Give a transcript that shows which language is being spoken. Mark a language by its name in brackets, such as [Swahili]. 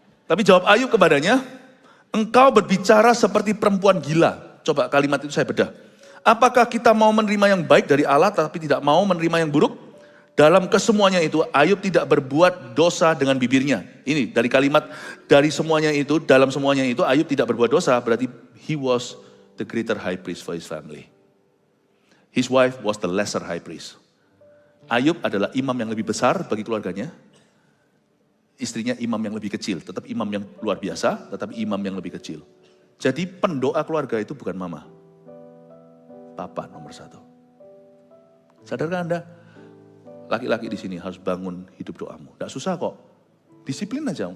[Indonesian] Tapi jawab Ayub kepadanya, engkau berbicara seperti perempuan gila. Coba kalimat itu saya bedah. Apakah kita mau menerima yang baik dari Allah tapi tidak mau menerima yang buruk? Dalam kesemuanya itu Ayub tidak berbuat dosa dengan bibirnya. Ini dari kalimat dari semuanya itu, dalam semuanya itu Ayub tidak berbuat dosa. [English] Berarti he was the greater high priest for his family. His wife was the lesser high priest. [Indonesian] Ayub adalah imam yang lebih besar bagi keluarganya. Istrinya imam yang lebih kecil. Tetap imam yang luar biasa, tetapi imam yang lebih kecil. Jadi pendoa keluarga itu bukan mama. Papa nomor 1. Sadarkah Anda? Laki-laki di sini harus bangun hidup doamu. Tidak susah kok. Disiplin aja.